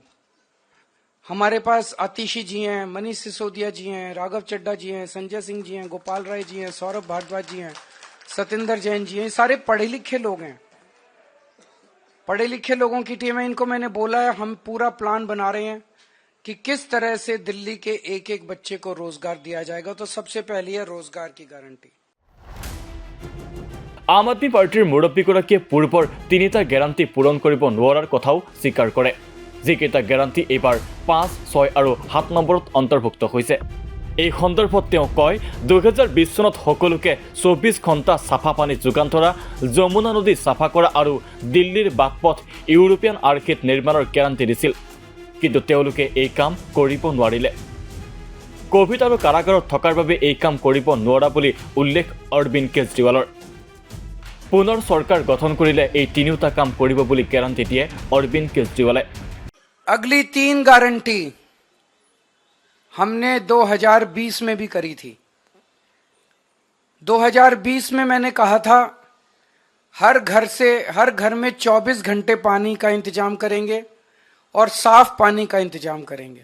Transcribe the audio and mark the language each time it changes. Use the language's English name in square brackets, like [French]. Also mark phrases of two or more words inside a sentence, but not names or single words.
[Hindi] हमारे पास आतिशी जी हैं, मनीष सिसोदिया जी हैं, राघव चड्ढा जी हैं, संजय सिंह जी हैं, गोपाल राय जी हैं, सौरभ भारद्वाज जी हैं, सतेंद्र जैन जी हैं। सारे पढ़े लिखे लोग हैं, पढ़े लिखे लोगों की टीम है। इनको मैंने बोला है, हम पूरा प्लान बना रहे हैं कि किस तरह से दिल्ली के एक एक बच्चे को रोजगार दिया जाएगा। तो सबसे पहली है रोजगार की गारंटी। [Assamese] আম আদমি পাৰ্টিৰ মুৰব্বীগৰাকীয়ে পূৰ্বৰ 3টা গ্যাৰাণ্টি পূৰণ কৰিব নোৱাৰাৰ কথাও স্বীকাৰ কৰে। যিকেইটা গ্যাৰাণ্টি এইবাৰ 5, 6 আৰু 7 নম্বৰত অন্তৰ্ভুক্ত হৈছে। এই সন্দৰ্ভত তেওঁ কয়, 2020 চনত সকলোকে 24 ঘণ্টা চাফা পানী যোগান ধৰা, যমুনা নদী চাফা কৰা আৰু দিল্লীৰ বাটপথ ইউৰোপীয়ান আৰ্হিত নিৰ্মাণৰ গ্যাৰাণ্টি দিছিল। কিন্তু তেওঁলোকে এই কাম কৰিব নোৱাৰিলে। কোভিড আৰু কাৰাগাৰত থকাৰ বাবে এই কাম কৰিব নোৱাৰা বুলি উল্লেখ অৰবিন্দ কেজৰিৱালৰ। পুনৰ চৰকাৰ গঠন কৰিলে এই 3টা কাম কৰিব বুলি গ্যাৰাণ্টি দিয়ে অৰবিন্দ কেজৰিৱালে। [Hindi] अगली 3 गारंटी हमने 2020 में भी करी थी। 2020 में मैंने कहा था हर घर में 24 घंटे पानी का इंतजाम करेंगे और साफ पानी का इंतजाम करेंगे।